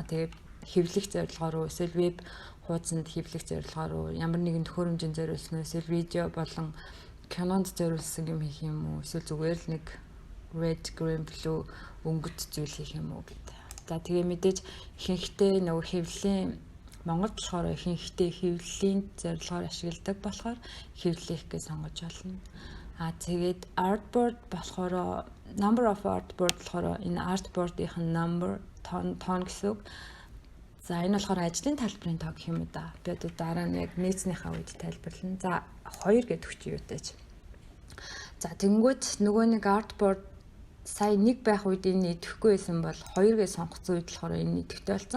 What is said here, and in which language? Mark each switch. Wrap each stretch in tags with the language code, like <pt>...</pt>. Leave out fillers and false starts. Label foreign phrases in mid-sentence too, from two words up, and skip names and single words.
<mn>Тэгээд хэвлэх зорилгоор уу эсвэл веб хуудсанд хэвлэх зорилгоор уу ямар нэгэн төхөөрөмжөнд зориулсан уу эсвэл видео болон кинонд зориулсан юм хийх юм уу эсвэл зүгээр л нэг</mn> <en>red, green, blue</en> <mn>өнгөт зүйл хийх юм уу гэдэг. За тэгээ мэдээж ихэнхдээ нөгөө хэвлэлийн Монголд болохоор ихэнхдээ хэвлэлийн зорилгоор ашигладаг болохоор хэвлэх гэж сонгож болно. Тэгээд artboard болохоор</mn> <en>number of artboard</en> <mn>болохоор энэ artboard-ийн number тон гэсэн үг. За энэ болохоор ажлын тайлбарын тоо гэх юм уу да. Би одоо дараа нь яг нээцнийхээ үед тайлбарлана. За 2 гэдэг хүч юутай ч. За тэнгүүт нөгөө нэг artboard сая нэг байх үед энэ идэхгүй байсан бол 2 гэж сонгоцсон үед болохоор энэ идэвхтэй болсон.</mn>